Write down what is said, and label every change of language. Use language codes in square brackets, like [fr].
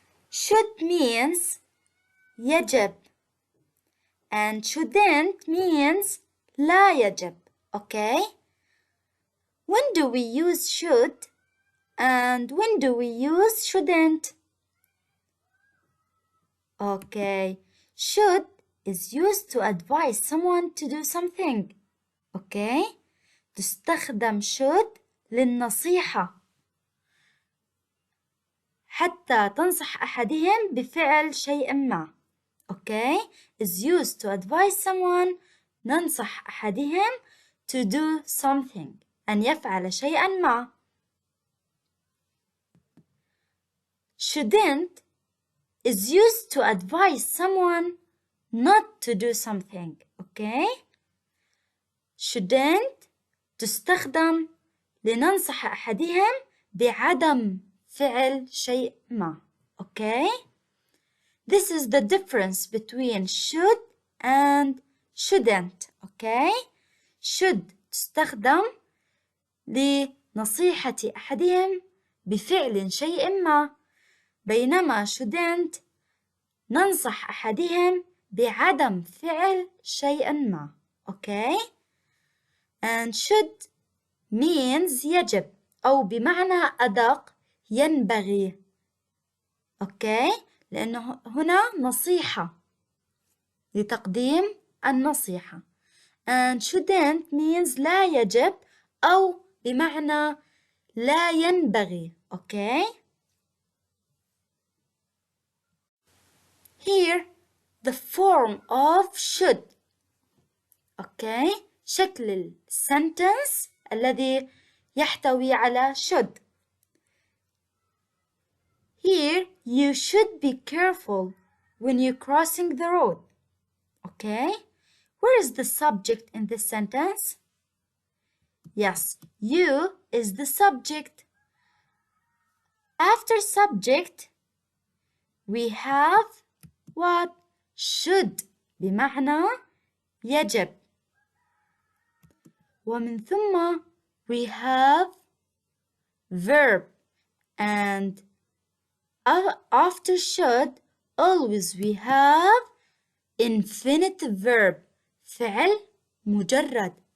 [en] Should means [ar] يجب [en] and shouldn't means [ar] لا يجب. [en] Okay? When do we use should and when do we use shouldn't? Okay, should is used to advise someone to do something. Okay? [ar] تستخدم should للنصيحة حتى تنصح أحدهم بفعل شيء ما. [en] Okay? Is used to advise someone [ar] ننصح أحدهم [en] to do something [ar] أن يفعل شيئا ما. [en] Shouldn't is used to advise someone not to do something. Okay? [ar] Shouldn't تستخدم لننصح أحدهم بعدم فعل شيء ما. [en] Okay? This is the difference between should and shouldn't. Okay? [ar] Should تستخدم لنصيحة أحدهم بفعل شيء ما، بينما shouldn't ننصح أحدهم بعدم فعل شيء ما. [en] Okay? And should means [ar] يجب أو بمعنى أدق ينبغي. [en] Okay? [ar] لأنه هنا نصيحة لتقديم النصيحة. [en] And shouldn't means [ar] لا يجب أو بمعنى لا ينبغي. [en] Okay? Here the form of should. Okay? [ar] شكل السنتنس الذي يحتوي على should. [en] Here you should be careful when you're crossing the road. Okay? Where is the subject in this sentence? Yes, you is the subject. After subject, we have what? [ar] Should بمعنى يجب. ومن ثم [en] we have verb, and after should always we have infinitive verb [ar] فعل مجرد.